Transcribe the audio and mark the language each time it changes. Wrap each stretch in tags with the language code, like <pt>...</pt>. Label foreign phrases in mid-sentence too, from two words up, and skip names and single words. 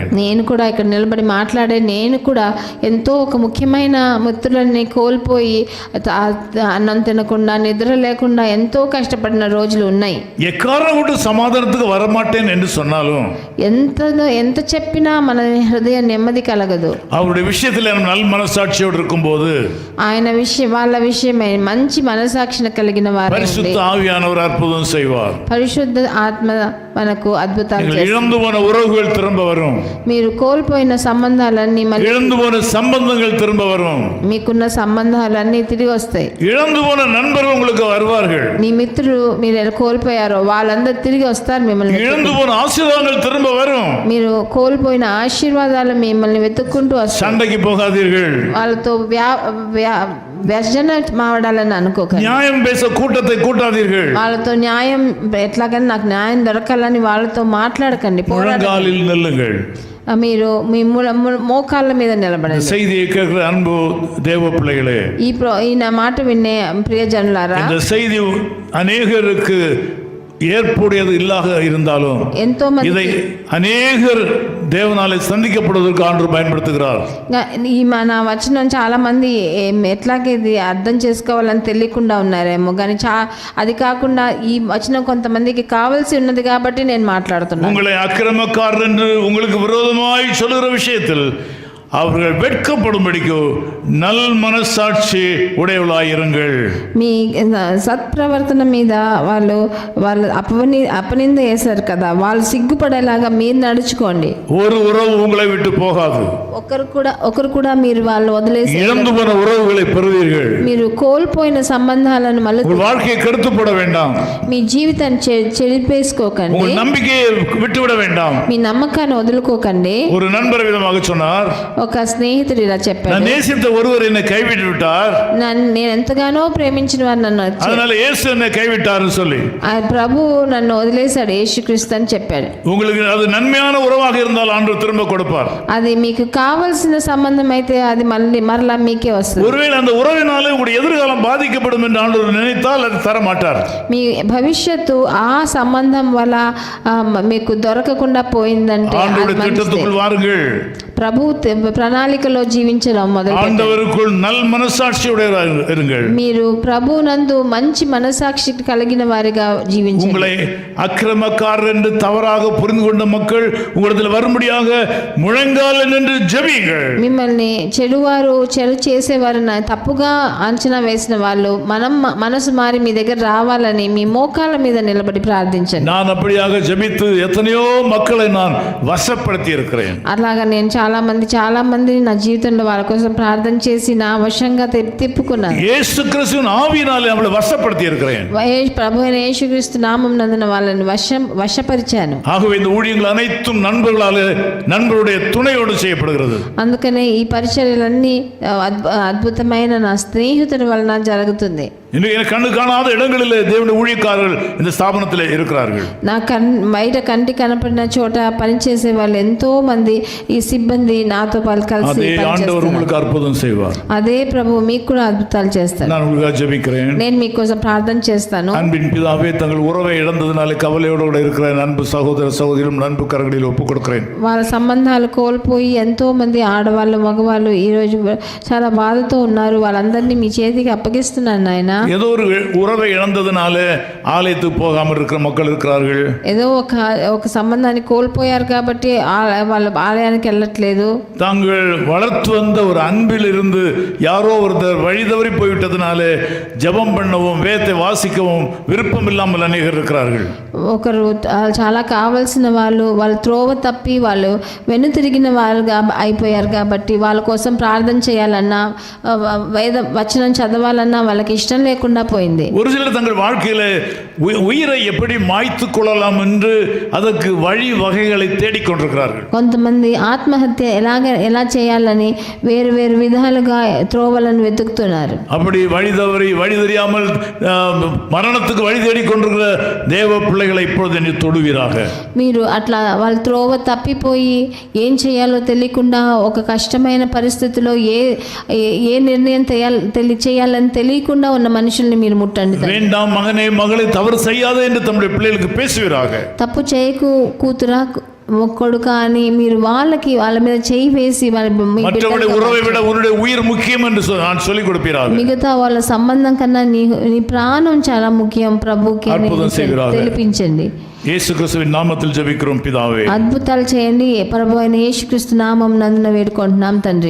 <te>నేను కూడా ఇక్కడ నిలబడి మాట్లాడే నేను కూడా ఎంతో ఒక ముఖ్యమైన మిత్రులని కోల్పోయి అన్నం తినకుండా నిద్ర లేకుండా ఎంతో కష్టపడిన రోజులు ఉన్నాయి.</te> <ta>எக்காரணம் கூட சமாதானத்துக்கு வரமாட்டேன் என்று சொன்னாலும்</ta> <te>ఎంత చెప్పినా మన హృదయ నెమ్మది కలగదు.</te> <ta>அவருடைய விஷயத்தில் நல் மனசாட்சியோடு இருக்கும்போது</ta> <te>ఆయన వాళ్ళ విషయమై మంచి మనసాక్షిని కలిగిన వారు</te> <ta>பரிசுத்த ஆவியானவர் அற்புதம் செய்வார்.</ta> <te>పరిశుద్ధ ఆత్మ మనకు అద్భుతాలు చేస్తారు.</te> <ta>இழந்து போன உறவுகள் திரும்ப வரும்.</ta> <te>మీరు కోల్పోయిన సంబంధాలన్నీ మళ్ళీ</te> <ta>இழந்து போன சம்பந்தங்கள் திரும்ப வரும்.</ta> <te>మీకున్న సంబంధాలన్నీ తిరిగి వస్తాయి.</te> <ta>இழந்து போன நண்பர்கள் உங்களுக்கு வருவார்கள்.</ta> <te>మీ మిత్రులు మీరు కోల్పోయారో వాళ్ళందరూ తిరిగి వస్తారు మిమ్మల్ని.</te> <ta>இழந்து போன ஆசீர்வாதங்கள் திரும்ப வரும்.</ta> <te>మీరు కోల్పోయిన ఆశీర్వాదాలు మిమ్మల్ని వెతుక్కుంటూ వస్తాయి.</te> <ta>சண்டைக்கு போகாதீர்கள்.</ta> <te>వాళ్ళతో వ్యర్జన మావడాలని అనుకోకండి.</te> <ta>நியாயம் பேச கூட்டத்தை கூட்டாதீர்கள்.</ta> <te>వాళ్ళతో న్యాయం ఎట్లాగని నాకు న్యాయం దొరకాలని వాళ్ళతో మాట్లాడకండి.</te> <ta>முழங்காலில் நில்லுங்கள்.</ta> <te>మీరు మీ మోకాళ్ళ మీద నిలబడండి.</te> <ta>செய்தியை கேட்கிற அன்பு தேவ பிள்ளைகளே,</ta> <te>ఈ నా మాట వినే ప్రియజనులారా,</te> <ta>இந்த செய்தி அநேகருக்கு ஏற்புடையது இல்லாக இருந்தாலும்</ta> <te>ఎంతో మంది</te> <ta>இதை அநேகர் தேவனாலே சந்திக்கப்படுவதற்கு ஆண்டவர் பயன்படுத்துகிறார்.</ta> <te>ఈ మన వచనం చాలా మంది ఎట్లాగే ఇది అర్థం చేసుకోవాలని తెలియకుండా ఉన్నారేమో, కానీ అది కాకుండా ఈ వచనం కొంతమందికి కావాల్సి ఉన్నది కాబట్టి నేను మాట్లాడుతున్నాను.</te> <ta>உங்களை அக்கிரமக்காரர் என்று உங்களுக்கு விரோதமாய் சொல்லுகிற விஷயத்தில் அவர்கள் வெட்கப்படும்படிக்கு நல் மனசாட்சி உடையவளாயிருங்கள்.</ta> <te>మీ సత్ప్రవర్తన మీద వాళ్ళు అపనింద వేశారు కదా, వాళ్ళు సిగ్గుపడేలాగా మీరు నడుచుకోండి.</te> <ta>ஒரு உறவு உங்களை விட்டு போகாது.</ta> <te>ఒకరు కూడా మీరు వాళ్ళు వదిలేసి</te> <ta>இழந்து போன உறவுகளை பெறுவீர்கள்.</ta> <te>మీరు కోల్పోయిన సంబంధాలను మళ్ళీ</te> <ta>உங்கள் வாழ்க்கையை கெடுத்துப்பட வேண்டாம்.</ta> <te>మీ జీవితాన్ని చెడిపేసుకోకండి.</te> <ta>உங்கள் நம்பிக்கையை விட்டுவிட வேண்டாம்.</ta> <te>మీ నమ్మకాన్ని వదులుకోకండి.</te> <ta>ஒரு நண்பர் விதமாக சொன்னார்,</ta> <te>ఒక స్నేహితుడు ఇలా</te> <ta>நான்</ta> <te>చెప్పాడు,</te> <ta>நேசித்த ஒருவர் என்னை கைவிட்டு விட்டார்,</ta> <te>నేను ఎంతగానో ప్రేమించిన వారు నన్ను</te> <ta>அதனால இயேசு என்னை கைவிட்டார்னு சொல்லி.</ta> <te>ఆ ప్రభు నన్ను వదిలేశాడు యేసుక్రీస్తు అని చెప్పాడు.</te> <ta>உங்களுக்கு அது நன்மையான உறவாக இருந்தால் ஆண்டவர் திரும்ப கொடுப்பார்.</ta> <te>అది మీకు కావాల్సిన సంబంధం అయితే అది మరలా మీకే వస్తుంది.</te> <ta>ஒருவேளை அந்த உறவினாலே உங்களுடைய எதிர்காலம் பாதிக்கப்படும் என்று ஆண்டவர் நினைத்தால் அது தர மாட்டார்.</ta> <te>మీ భవిష్యత్తు ఆ సంబంధం వల్ల మీకు దొరకకుండా పోయిందంటే</te> <ta>ஆண்டவருடைய திட்டத்துக்குள் வாருங்கள்.</ta> <te>ప్రభు ప్రణాళికలో జీవించడం మొదలు</te> <ta>ஆண்டவருக்குள் நல் மனசாட்சியுடையவராக இருங்கள்.</ta> <te>మీరు ప్రభు నందు మంచి మనసాక్షి కలిగిన వారిగా జీవించండి.</te> <ta>உங்களை அக்கிரமக்காரர் என்று தவறாக புரிந்து கொண்ட மக்கள் உங்களிடத்தில் வரும்படியாக முழங்கால் நின்று ஜெபியுங்கள்.</ta> <te>మిమ్మల్ని చెడు చేసేవారు తప్పుగా అంచనా వేసిన వాళ్ళు మనసు మారి మీ దగ్గర రావాలని మీ మోకాళ్ళ మీద నిలబడి ప్రార్థించండి.</te> <ta>நான் அப்படியாக ஜெபித்து எத்தனையோ மக்களை நான் வசப்படுத்தி இருக்கிறேன்.</ta> <te>అలాగా నేను చాలా మంది నా జీవితంలో వాళ్ళ కోసం ప్రార్థన చేసి నా వశంగా తిప్పుకున్నాను.</te> <ta>இயேசு கிறிஸ்துவின் ஆவியினாலே அவளை வசப்படுத்தி இருக்கிறேன்.</ta> <te>ప్రభు అయిన యేసుక్రీస్తు నామం నందున వాళ్ళని వశపరిచాను.</te> <ta>ஆகவே இந்த ஊழியங்கள் அனைத்தும் நண்பருடைய துணையோடு செய்யப்படுகிறது.</ta> <te>అందుకనే ఈ పరిచర్యలన్నీ అద్భుతమైన నా స్నేహితుడి వలన జరుగుతుంది.</te> <ta>இன்றைக்கு கண்ணு காணாத இடங்களில் தேவனுடைய ஊழியக்காரர்கள் இந்த ஸ்தாபனத்தில் இருக்கிறார்கள்.</ta> <te>నా బయట కంటి కనపడిన చోట పనిచేసే వాళ్ళు ఎంతో మంది ఈ సిబ్బంది నాతో కలిసి</te> <ta>அதே ஆண்டவர் உங்களுக்கு அற்புதம் செய்வார்.</ta> <te>అదే ప్రభు మీకు కూడా అద్భుతాలు చేస్తారు.</te> <ta>நான் உங்களுக்காக ஜெபிக்கிறேன்.</ta> <te>నేను మీకోసం ప్రార్థన చేస్తాను.</te> <ta>அன்பின் பிதாவே, தங்கள் உறவை இழந்ததினாலே கவலையோடு கூட இருக்கிற அன்பு சகோதர சகோதரியும் அன்பு கரங்களில் ஒப்புக் கொடுக்கிறேன்.</ta> <te>వాళ్ళ సంబంధాలు కోల్పోయి ఎంతో మంది ఆడవాళ్ళు మగవాళ్ళు ఈ రోజు చాలా బాధతో ఉన్నారు. వాళ్ళందరినీ మీ చేతికి అప్పగిస్తున్నాను నాయన.</te> <ta>ஏதோ ஒரு உறவை இழந்ததுனால ஆலயத்துக்கு போகாமல் இருக்கிற மக்கள் இருக்கிறார்கள்.</ta> <te>ఏదో ఒక సంబంధాన్ని కోల్పోయారు కాబట్టి వాళ్ళ ఆలయానికి వెళ్ళట్లేదు.</te> <ta>தாங்கள் வளர்த்து வந்த ஒரு அன்பில் இருந்து யாரோ ஒருத்தர் வழி தவறி போய்விட்டதுனால ஜெபம் பண்ணவும் வேதத்தை வாசிக்கவும் விருப்பம் இல்லாமல் அநேகர் இருக்கிறார்கள்.</ta> <te>ఒకరు చాలా కావాల్సిన వాళ్ళు త్రోవ తప్పి వాళ్ళు వెనుతిరిగిన వారుగా అయిపోయారు కాబట్టి వాళ్ళ కోసం ప్రార్థన చేయాలన్నా వచనం చదవాలన్నా వాళ్ళకి ఇష్టం లేకుండా పోయింది.</te> <ta>ஒரு சிலர் தங்கள் வாழ்க்கையில உயிரை எப்படி மாய்த்து கொள்ளலாம் என்று அதற்கு வழி வகைகளை தேடிக்கொண்டிருக்கிறார்கள்.</ta> <te>కొంతమంది ఆత్మహత్య ఎలా చేయాలని వేరు విధాలుగా త్రోవలను వెతుకుతున్నారు.</te> <ta>அப்படி வழி தெரியாமல் மரணத்துக்கு வழி தேடிக்கொண்டிருக்கிற தேவ பிள்ளைகளை இப்பொழுது நீ தொடுவீராக.</ta> <te>మీరు అట్లా వాళ్ళ త్రోవ తప్పిపోయి ఏం చేయాలో తెలియకుండా ఒక కష్టమైన పరిస్థితిలో ఏ నిర్ణయం చేయాలని తెలియకుండా ఉన్న మనుషుల్ని మీరు ముట్టండి.</te> <ta>வேண்டாம் மகனே மகளை தவறு செய்யாதே என்று தம்முடைய பிள்ளைகளுக்கு பேசுவீராக.</ta> <te>తప్పు చేయకు కూతురా కొడుకా అని మీరు వాళ్ళ మీద చేయి వేసి</te> <ta>மற்றவருடைய உறவை விட உன்னுடைய உயிர் முக்கியம் என்று நான் சொல்லிக் கொடுப்பீராக.</ta> <te>మిగతా వాళ్ళ సంబంధం కన్నా నీ ప్రాణం చాలా ముఖ్యం ప్రభుకి తెలిపించండి.</te> <ta>இயேசு கிறிஸ்துவின் நாமத்தில் ஜெபிக்கிறோம் பிதாவே.</ta> <te>అద్భుతాలు చేయండి ప్రభు అయిన యేసుక్రీస్తు నామం నందున వేడుకుంటున్నాం తండ్రి.</te>